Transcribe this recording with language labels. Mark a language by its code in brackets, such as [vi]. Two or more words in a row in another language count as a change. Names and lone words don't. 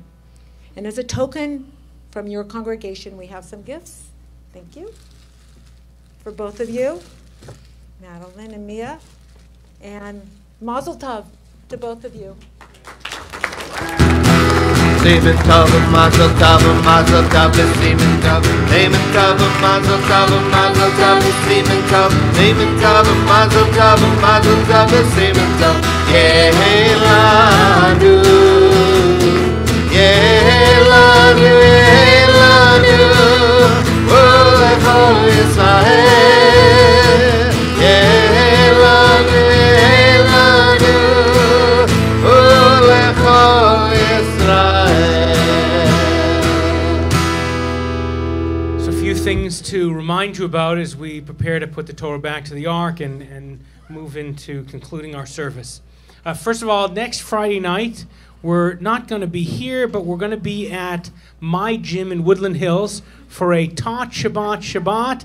[en] And as a token from your congregation, we have some gifts. Thank you. For both of you, Madeline and Mia. And [he] מזל טוב [en] to both of you. [he] סימן טוב, מזל טוב, סימן טוב, סימן טוב, מזל טוב, סימן טוב, סימן טוב, מזל טוב, סימן טוב. יהא לנו, יהא לנו, יהא לנו, ולכל ישראל. יהא לנו, יהא לנו, ולכל [en] So a few things to remind you about as we prepare to put the Torah back to the Ark and move into concluding our service. First of all, next Friday night, we're not going to be here, but we're going to be at my gym in Woodland Hills for a Tot Shabbat.